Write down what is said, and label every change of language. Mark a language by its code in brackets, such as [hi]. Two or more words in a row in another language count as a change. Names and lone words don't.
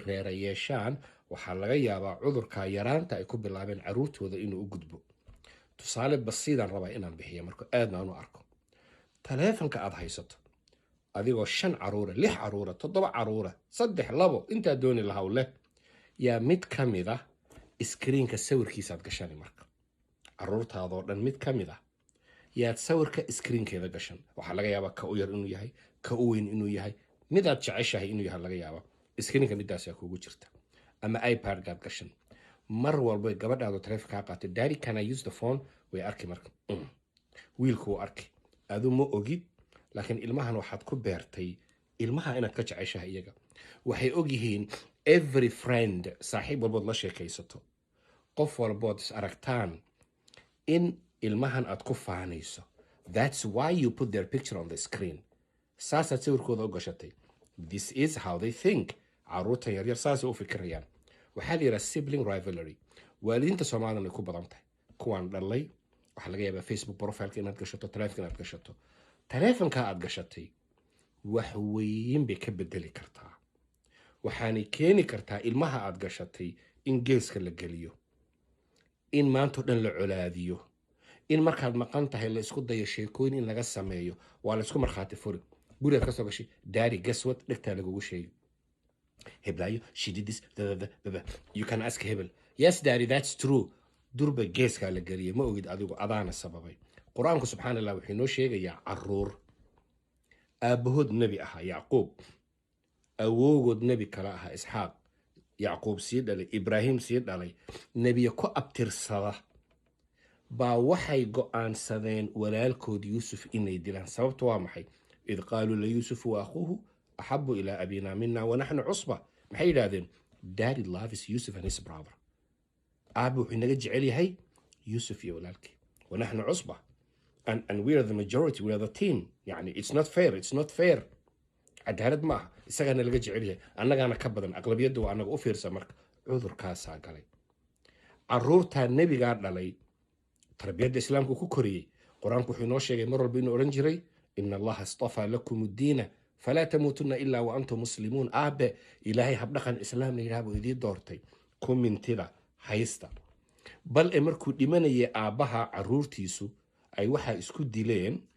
[so] reera yeeshaan waxaa laga yaabaa cudurka yaraanta ay ku bilaabeen caruurtooda inuu u gudbo tusaale basiidaan rabaa inaan bixiya marka aadna aan u arko taleefanka aad haysato adigoo 5 caruura 6 caruura 7 caruura 3 2 intaa dooni lahaw leh yaa mid ka mid ah iskriinka sawirkiisaad gashan marka caruurtaadoo dhan mid ka mid ah yaad sawirka iskriinkeeda gashan waxaa laga yaabaa ka u yar inuu yahay ka u weyn inuu yahay midaad jeceshahay inuu yahay laga yaabaa iskriinka midaasaa kugu jirta ama iPad-gaad gashan mar walba gabadhaadu taleefanka kaa qaatay [en] daddy can I use the phone [so] way arki marka wiilku wuu arki adu ma ogid laakiin ilmahan waxaad ku beertay ilmaha inaad ka jeceshahay iyaga waxay ogyihiin [en] every friend [so] saaxiib walbood la sheekaysato qof walbood is aragtaan in ilmahan aad ku faanayso [en] that's why you put their picture on the screen [so] saasaad sawirkooda u gashatay [en] this is how they think [so] caruurtan yaryar saasay u fikirayaan waxaa la yidhaha [en] sibling rivalry [so] waalidiinta soomaaliyana ay ku badan tahay kuwaan dhalay waxaa laga yaabaa facebook profileka inaad gashato taleefanka inaad gashato taleefanka aad gashatay wax weyn bay ka bedeli kartaa waxaanay keeni kartaa ilmaha aad gashatay in geeska la geliyo in maantoo dhan la colaadiyo in markaad maqan tahay la isku dayo sheekooyin in laga sameeyo waa la isku markhaati furi gurigaad ka soo gashay [en] daddy guess what [so] dhegtaa lagugu sheegi heblaayo [en] she did this you can ask [so] hebel [en] yes daddy that's true [so] durba geeskaa la geliyay ma ogid adigu adaana sababay qur-aanku [ar] سبحان الله [so] wuxuu inoo sheegayaa caruur aabahood nebi ahaa yacquub awoogood nebi kale ahaa isxaaq yacquub sii dhalay ibraahim sii dhalay nebiya ku abtirsada baa waxay go'aansadeen walaalkood yuusuf inay dilaan sababta waa maxay [ar] إذ قالوا ليوسف و أخوه أحب إلى أبينا منا ونحن عصبة [so] maxay yidhaahdeen [en] daddy loves yusuf and his brother [so] aabe wuxuu inaga jecel yahay yusuf iyo walaalkii [ar] ونحن عصبة [en] and we are the majority we are the team yani it's not fair [so] cadaalad ma aha isagaana laga jecel yahay annagaana ka badan aqlabiyadda waa annaga u fiirsa marka cudurkaasaa galay caruurtaa nebigaa dhalay tarbiyadda islaamku ku koriyey qur-aanku wuxuu inoo sheegay mar walba inuu odhan jiray [ar] إن الله اصطفى لكم الدين فلا تموتن إلا و أنتم مسلمون [so] aabe ilaahay habdhaqan islaam la yidhaha buu idii doortay ku mintida haysta bal e markuu dhimanayay aabbaha caruurtiisu ay waxaa isku dileen